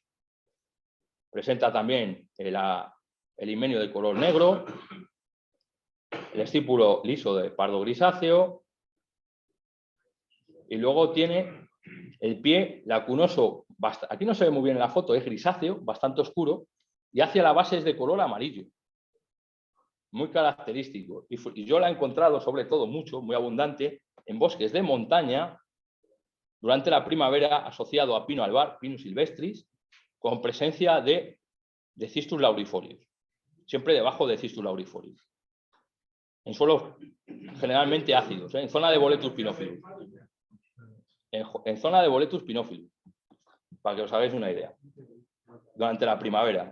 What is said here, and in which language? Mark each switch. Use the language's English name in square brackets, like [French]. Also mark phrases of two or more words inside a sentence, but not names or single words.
[Spanish] Presenta también el himenio de color negro, el estípulo liso de pardo grisáceo, y luego tiene el pie lacunoso, aquí no se ve muy bien en la foto, es grisáceo, bastante oscuro, y hacia la base es de color amarillo, muy característico. Y yo la he encontrado, sobre todo, muy abundante, en bosques de montaña, durante la primavera, asociado a pino albar, Pinus silvestris, con presencia de Cistus laurifolius, siempre debajo de Cistus laurifolius. En suelos generalmente ácidos, en zona de Boletus pinófilus. En zona de Boletus pinófilus, para que os hagáis una idea, durante la primavera.